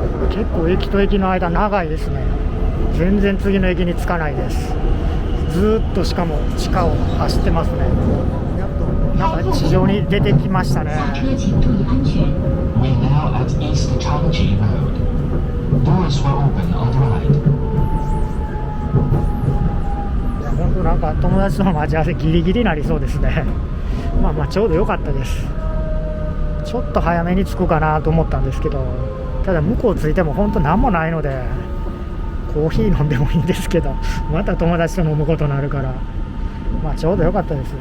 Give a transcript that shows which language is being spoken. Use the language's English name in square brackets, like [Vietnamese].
[Japanese] 結構駅と駅の間長いですね。全然次の駅に着かないです。ずーっとしかも地下を走ってますね。やっとなんか地上に出てきましたね。 [Chinese] 下车请注意安全。 [English] We're now at East Changji Road. Doors will open on the right. [Japanese] いや本当なんか友達との待ち合わせギリギリになりそうですね。まあちょうど良かったです。ちょっと早めに着くかなと思ったんですけど、ただ向こう着いても本当何もないので、コーヒー飲んでもいいんですけど、また友達と飲むことになるから、ちょうど良かったですね。